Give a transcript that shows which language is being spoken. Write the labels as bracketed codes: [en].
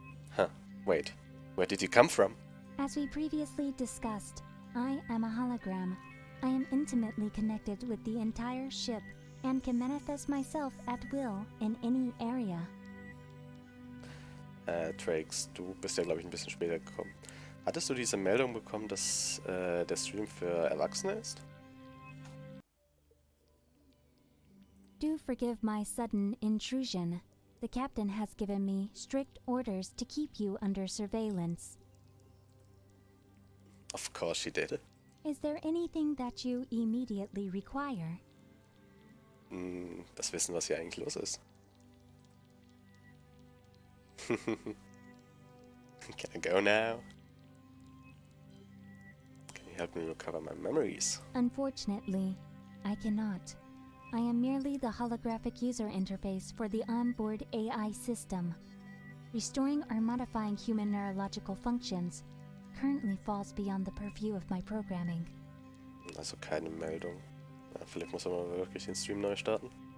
[en] Huh, wait, where did you come from? As we previously discussed, I am a hologram. I am intimately connected with the entire ship and can manifest myself at will in any area. [de] Drakes, du bist ja, glaube ich, ein bisschen später gekommen. Hattest du diese Meldung bekommen, dass der Stream für Erwachsene ist? [en] Do forgive my sudden intrusion. The captain has given me strict orders to keep you under surveillance. Of course she did. Is there anything that you immediately require? [de] Das Wissen, was hier eigentlich los ist. [en] Can I go now? Can you help me recover my memories? Unfortunately, I cannot. I am merely the holographic user interface for the onboard AI system. Restoring or modifying human neurological functions currently falls beyond the purview of my programming. [de] Also keine Meldung. Ja, vielleicht muss man wirklich den Stream neu starten.